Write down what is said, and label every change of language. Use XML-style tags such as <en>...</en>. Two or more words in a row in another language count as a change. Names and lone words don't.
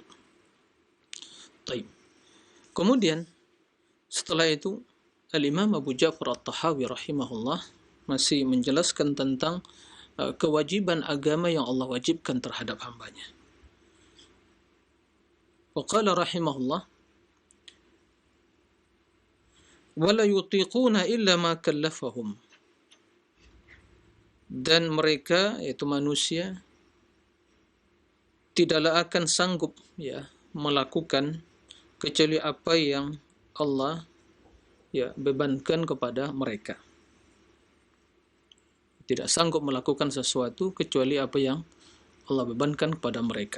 <id>Taib. Kemudian setelah itu Al-Imam Abu Ja'far At-Tahawi rahimahullah masih menjelaskan tentang kewajiban agama yang Allah wajibkan terhadap hambanya.</id> <ar>وقال رحمه الله ولا يطيقون إلا ما كلفهم.</ar> <id>Dan mereka, yaitu manusia, tidaklah akan sanggup melakukan kecuali apa yang Allah bebankan kepada mereka. Tidak sanggup melakukan sesuatu kecuali apa yang Allah bebankan kepada mereka.</id>